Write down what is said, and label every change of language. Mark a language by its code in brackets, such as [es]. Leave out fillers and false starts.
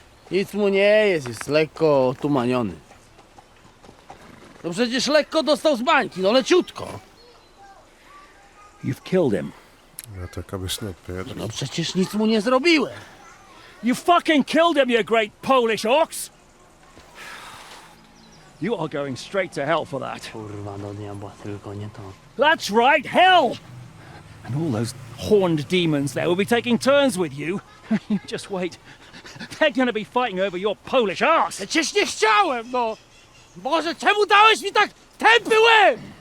[pl] Nic mu nie jest lekko otumaniony. No przecież lekko dostał z bańki, no leciutko. [en] You've killed him. Ja taka wysnopie. [pl] No przecież nic mu nie zrobiłem. [en] You fucking killed him, you great Polish ox! You are going straight to hell for that. [pl] Kurwa, do diabła, tylko nie to. [en] That's right, hell! And all those horned demons there will be taking turns with you. You just wait. They're gonna be fighting over your Polish ass! [pl] Przecież nie chciałem, no! Boże, czemu dałeś mi tak tępy łeb?